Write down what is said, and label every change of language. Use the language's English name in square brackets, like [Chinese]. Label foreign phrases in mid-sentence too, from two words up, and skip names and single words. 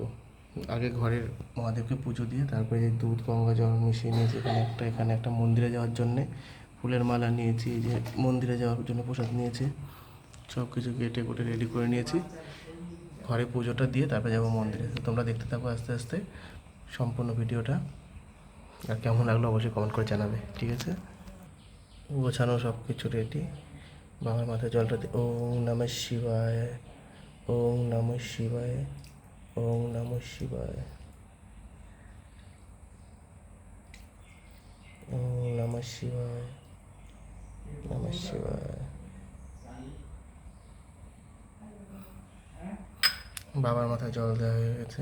[Bangla] আগে ঘরের মহাদেবকে পুজো দিয়ে তারপরে যে দুধ গঙ্গা জল মিশিয়ে নিয়েছি এখানে একটা মন্দিরে যাওয়ার জন্যে ফুলের মালা নিয়েছি, এই যে মন্দিরে যাওয়ার জন্য প্রসাদ নিয়েছি, সব কিছু কেটে কুটে রেডি করে নিয়েছি। ঘরে পুজোটা দিয়ে তারপরে যাবো মন্দিরে। তো তোমরা দেখতে থাকো আস্তে আস্তে সম্পূর্ণ ভিডিওটা। আর কেমন লাগলো অবশ্যই কমেন্ট করে জানাবে, ঠিক আছে? গোছানো সব কিছু রেডি। বাবার মাথায় জলটা দিয়ে [Sanskrit] ওম নমঃ শিবায়, ওম নমঃ শিবায়, ওম নমঃ শিবায়, ওম নমঃ শিবায়, নমঃ শিবায়। [Bangla] বাবার মাথায় জল দেওয়া হয়ে গেছে।